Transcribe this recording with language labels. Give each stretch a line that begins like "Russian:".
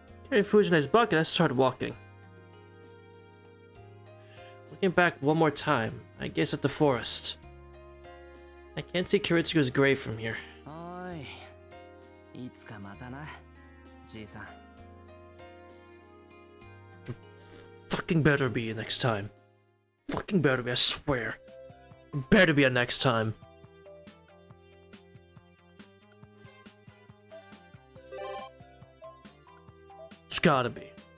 English: Carrying Fujine's bucket, I started walking. Looking back one more time, I gaze at the forest. I can't see Kiritsugo's grave from here.
Japanese: おーい。いつかまたな、じいさん。
English: Fucking better be a next time. Fucking better be, I swear. Better be a next time. It's gotta be.